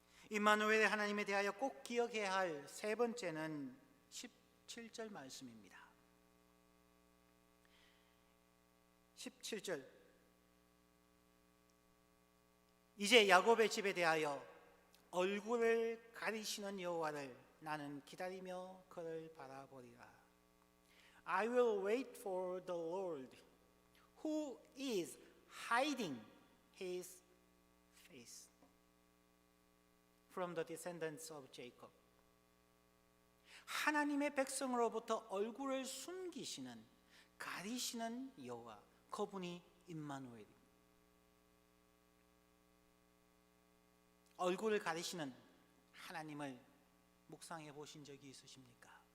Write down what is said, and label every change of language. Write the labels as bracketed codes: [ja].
[ko] 임마누엘의 하나님에 대하여 꼭 기억해야 할 세 번째는 17절 말씀입니다. 17절, 이제 야곱의 집에 대하여 얼굴을 가리시는 여호와를 나는 기다리며 그를 바라보리라. [en] I will wait for the Lord who is hiding his face from the descendants of Jacob. [ko] 하나님의 백성으로부터 얼굴을 숨기시는, 가리시는 여호와, 그분이 임마누엘입니다. 얼굴을 가리시는 하나님을 묵상해 보신 적이 있으십니까?